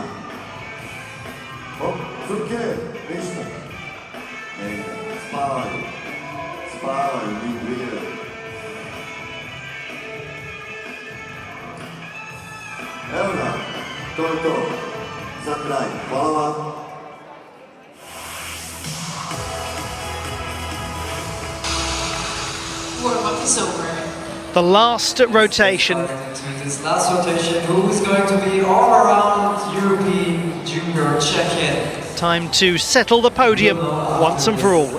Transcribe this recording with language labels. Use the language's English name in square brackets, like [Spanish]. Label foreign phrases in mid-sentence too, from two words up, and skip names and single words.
[Croatian] Hop, cuke, ništa. Spavaj, spavaj, vibriraj. Evo ga, to je to, za kraj. Hvala vam. [English] Warm-up is over. The last rotation. To this last rotation, who is going to be all-around European Junior champion? Time to settle the podium once and for all.